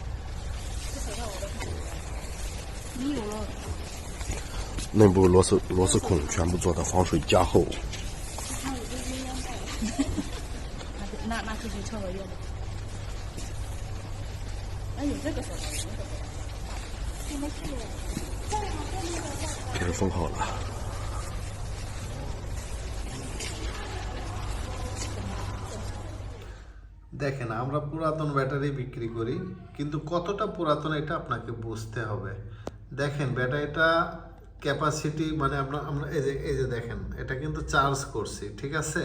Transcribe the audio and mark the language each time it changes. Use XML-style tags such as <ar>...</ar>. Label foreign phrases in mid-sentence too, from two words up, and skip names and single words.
<zh>内部螺丝孔全部做的防水加厚。那可以撤了用。哎，有这个手套，有这个手套。这是封好了。</zh> <bn>দেখেন আমরা পুরাতন ব্যাটারি বিক্রি করি, কিন্তু কতটা পুরাতন এটা আপনাকে বুঝতে হবে। দেখেন</bn> <en>battery capacity</en> <bn>মানে আমরা এই যে দেখেন এটা কিন্তু চার্জ করছি, ঠিক আছে?</bn>